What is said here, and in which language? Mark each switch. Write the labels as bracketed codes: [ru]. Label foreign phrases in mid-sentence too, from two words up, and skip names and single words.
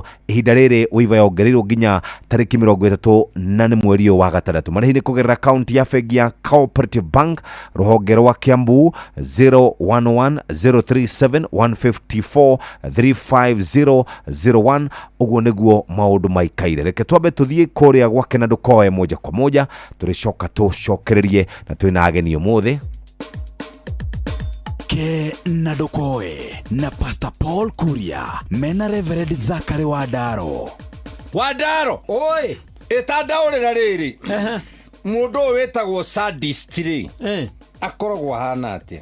[ki] Ihinda rĩrĩ waiver yongereirwo nginya tarĩki 30 na nĩ mweri wa gatandatũ. Marĩhi nĩ kũgerera akaunti ya bengi ya Cooperative Bank rũhonge rwa Kiambu 0110371543501. Ũguo nĩguo maũndũ maikaire. Reke twambe tuthiĩ kũrĩa gwa Kenadukoe [sw] moja kwa moja [ki] tũrĩcoka tũcokererie na twĩna ageni ũmũthĩ. Kenadukoe na Pastor Paul Kuria mena Reverend Zachary Wadaro. Oi itandaũrĩra rĩrĩ mũndũ ũyũ wĩtagwo sadist rĩ akoragwo hana atĩa?